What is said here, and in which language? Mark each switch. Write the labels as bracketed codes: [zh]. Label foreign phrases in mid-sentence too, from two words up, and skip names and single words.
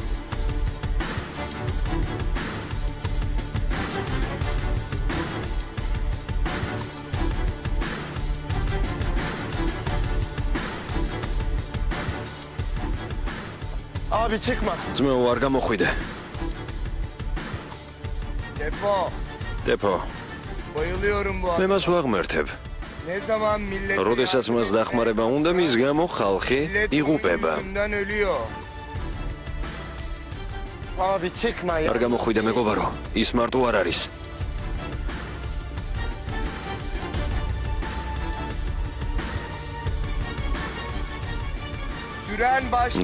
[tr] Abi çıkma. [ka] ძმაო არ გამოხვიდე. [tr] Depo. Bayılıyorum bu [ka] მე მას ვაღმერთებ. [tr] Ne zaman millet [ka] როდესაც მას დახმარება უნდა, მის გამო ხალხი იღუპება. [tr] ölüyor. Abi çıkma ya. [ka] არ გამოხვიდე მეგობარო, ის მარტო არ არის. [tr] Süren başladı.